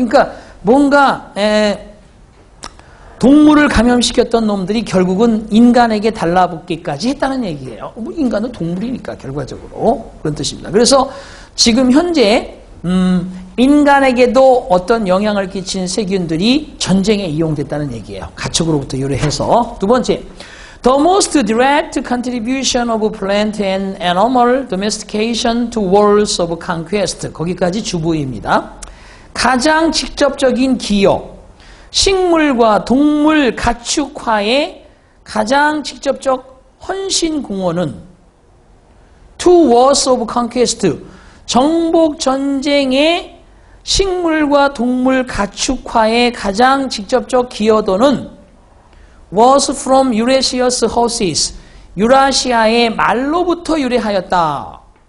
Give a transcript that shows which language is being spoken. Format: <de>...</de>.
<ko>그러니까 뭔가 동물을 감염시켰던 놈들이 결국은 인간에게 달라붙기까지 했다는 얘기예요. 인간은 동물이니까 결과적으로 그런 뜻입니다. 그래서 지금 현재 인간에게도 어떤 영향을 끼친 세균들이 전쟁에 이용됐다는 얘기예요. 가축으로부터 유래해서. 두 번째,</ko> <en>the most direct contribution of plant and animal domestication to wars of conquest.</en> <ko>거기까지 주부입니다. 가장 직접적인 기여, 식물과 동물 가축화의 가장 직접적 헌신 공헌은</ko> <en>to wars of conquest,</en> <ko>정복 전쟁의 식물과 동물 가축화의 가장 직접적 기여도는</ko> <en>was from Eurasia's horses,</en> <ko>유라시아의 말로부터 유래하였다.</ko>